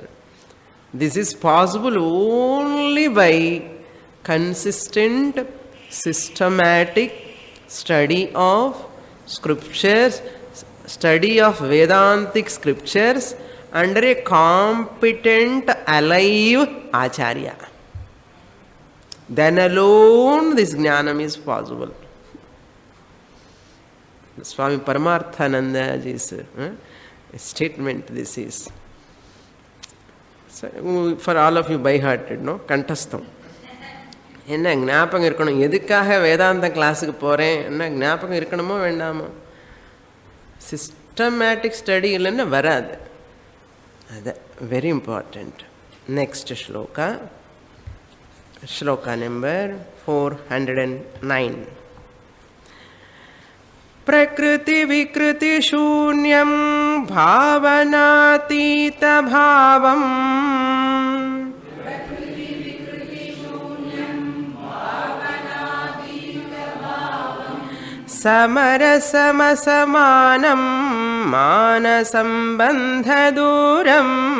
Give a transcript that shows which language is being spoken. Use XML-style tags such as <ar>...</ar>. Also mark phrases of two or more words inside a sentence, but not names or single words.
<en>This is possible only by consistent, systematic study of scriptures, study of Vedantic scriptures under a competent, alive Acharya. Then alone this jnanam is possible. Swami Paramarthanandaji's statement this is. So, for all of you by-hearted, no? Kantastham.</en> <ta>என்ன ஞாபகம் இருக்கணும், எதுக்காக வேதாந்த கிளாஸுக்கு போகிறேன், என்ன ஞாபகம் இருக்கணுமோ வேண்டாமோ,</ta> <en>systematic study</en> <ta>இல்லைன்னா வராது.</ta> <en>அது very important. next ஸ்லோகா, shloka number 409.</en> <sa>प्रकृति विकृति शून्यं भावनातीत भावम् समरसमसमानं मानसंबंध दूरम्</sa>